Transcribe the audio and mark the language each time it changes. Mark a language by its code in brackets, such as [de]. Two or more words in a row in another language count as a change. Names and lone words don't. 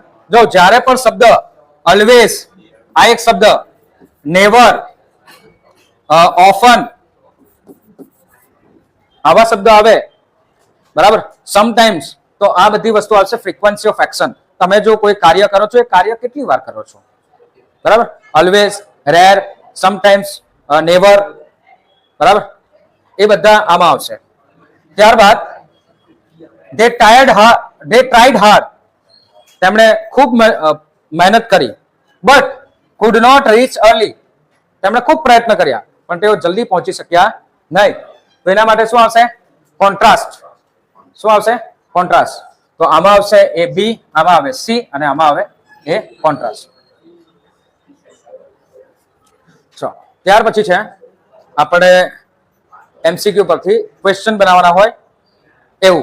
[gu] જો જ્યારે પણ શબ્દ ઓલવેઝ, આ એક શબ્દ, નેવર, ઓફન, આવા શબ્દ આવે, બરાબર, સમટાઈમ્સ, તો આ બધી વસ્તુ આવશે [en] frequency of action. [gu] તમે જો કોઈ કાર્ય કરો છો, એ કાર્ય કેટલી વાર કરો છો, બરાબર. ઓલવેઝ, રેર, સમટાઈમ્સ, નેવર, બરાબર, એ બધા આમાં આવશે. ત્યારબાદ [en] they tried hard. [gu] તેમણે ખૂબ મહેનત કરી, [en] but could not reach early. [gu] તેમણે ખૂબ પ્રયત્ન કર્યા પણ તેઓ જલ્દી પહોંચી શક્યા નહીં. તો એના માટે શું આવશે? કોન્ટ્રાસ્ટ. શું આવશે? કોન્ટ્રાસ્ટ. તો આમાં આવશે એ બી, આમાં આવે સી અને આમાં આવે એ કોન્ટ્રાસ્ટ. ચલો ત્યાર પછી છે આપણે MCQ પરથી ક્વેશ્ચન બનાવવાના હોય એવું.